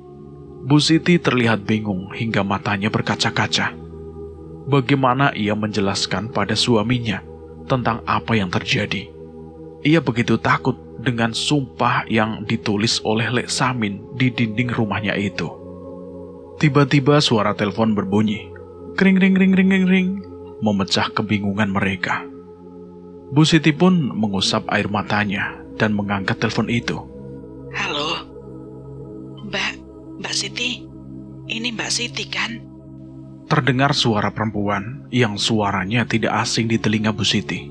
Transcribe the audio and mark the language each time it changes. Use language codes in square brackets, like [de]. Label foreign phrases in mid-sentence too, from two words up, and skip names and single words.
[id] Bu Siti terlihat bingung hingga matanya berkaca-kaca. Bagaimana ia menjelaskan pada suaminya tentang apa yang terjadi? Ia begitu takut dengan sumpah yang ditulis oleh Lek Samin di dinding rumahnya itu. Tiba-tiba suara telepon berbunyi. Kring ring ring ring ring ring, memecah kebingungan mereka. Bu Siti pun mengusap air matanya dan mengangkat telepon itu. Halo, Mbak Siti, ini Mbak Siti kan? Terdengar suara perempuan yang suaranya tidak asing di telinga Bu Siti.